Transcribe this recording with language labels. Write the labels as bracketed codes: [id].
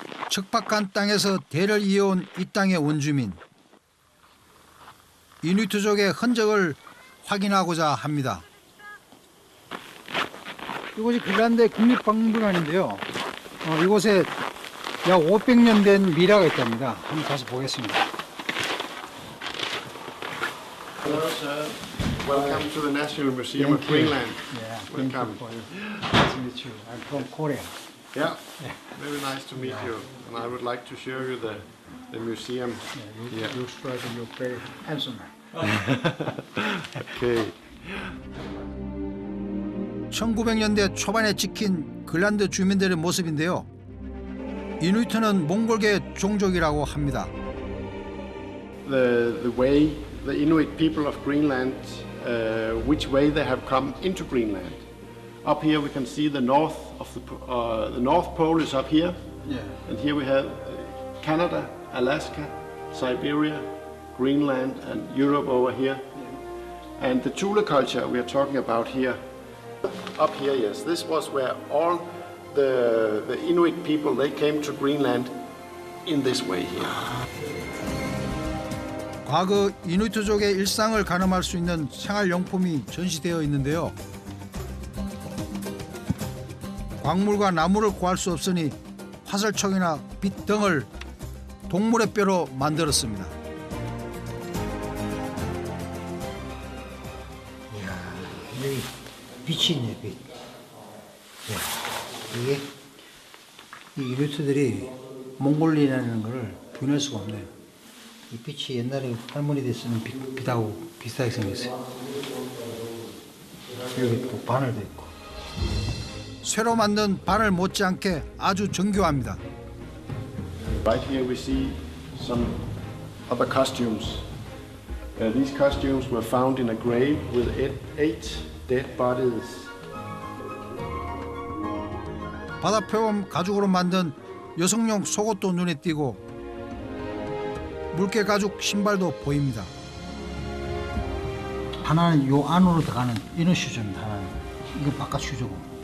[ko] 척박한 땅에서 대를 이어온 이 땅의 원주민 이누이트족의 흔적을 확인하고자 합니다. 이곳이 글란드 국립박물관인데요. 이곳에 약 500년 된 미라가 있답니다. 한번 가서 보겠습니다. [en] Hello, sir. Welcome to the National Museum of Greenland. Yeah, Welcome. Nice to meet you. I'm from Korea. Yeah, very nice to meet you. And I would like to show you the museum. You strike and you're very handsome man. Okay. [ko] 1900년대 초반에 찍힌 글란드 주민들의 모습인데요. 이누이트는 몽골계 종족이라고 합니다. [en] The way the Inuit people of Greenland, which way they have come into Greenland. Up here we can see the north of the North Pole is up here, and here we have Canada, Alaska, Siberia, Greenland, and Europe over here. And the Thule culture we are talking about here, up here, yes, this was where all the Inuit people, they came to Greenland in this way here. [ko] 과거 이누이트족의 일상을 가늠할 수 있는 생활용품이 전시되어 있는데요. 광물과 나무를 구할 수 없으니 화살촉이나 빛 등을 동물의 뼈로 만들었습니다. 여기 빛이 있네, 빛. 이게 이 이누이트들이 몽골리라는 걸 부인할 수가 없네요. 이 빛이 옛날에 할머니들 쓰는 빛하고 비슷하게 생겼어요. 여기 또 바늘도 있고. 쇠로 만든 바늘 못지않게 아주 정교합니다. [en] Right here we see some other costumes. These costumes were found in a grave with 8 dead bodies. [ko] 바다 표범 가죽으로 만든 여성용 속옷도 눈에 띄고 물개 가죽 신발도 보입니다. 하나는 요 안으로 들어가는 이너 슈즈입니다. 하나는 이거 바깥 슈즈고.